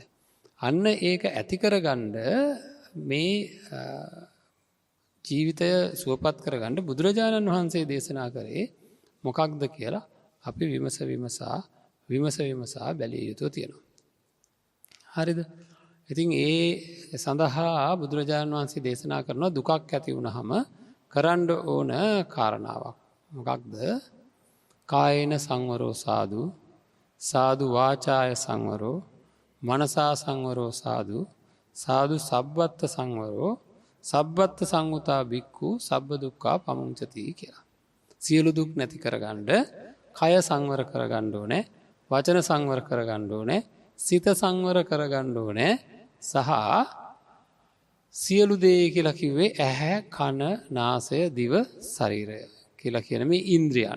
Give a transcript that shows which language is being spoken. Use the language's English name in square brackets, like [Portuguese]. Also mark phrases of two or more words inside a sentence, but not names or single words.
[Sinhala] අන්න ඒක ඇති කරගන්න මේ ජීවිතය සුවපත් කරගන්න බුදුරජාණන් වහන්සේ දේශනා කරේ මොකක්ද කියලා අපි විමසා බැලිය යුතු තියෙනවා. හරිද? ඉතින් ඒ සඳහා බුදුරජාණන් වහන්සේ දේශනා කරන දුකක් ඇති වුනහම කරන්න ඕන කාරණාවක්. [Pali] මොකක්ද? කායේන සංවරෝ සාදු, සාදු වාචාය සංවරෝ, මනසා සංවරෝ සාදු, සාදු සබ්බත්ත සංවරෝ, සබ්බත්ත සංඋතා බික්ඛු සබ්බ දුක්ඛා පමුංචති කියලා. [Sinhala] සියලු දුක් නැති කරගන්න කය සංවර කරගන්න ඕනේ, වචන සංවර කරගන්න ඕනේ, සිත සංවර කරගන්න ඕනේ සහ සියලු දේ කියලා කිව්වේ ඇහැ, කන, නාසය, දිව, ශරීරය කියලා කියන මේ ඉන්ද්‍රියන්.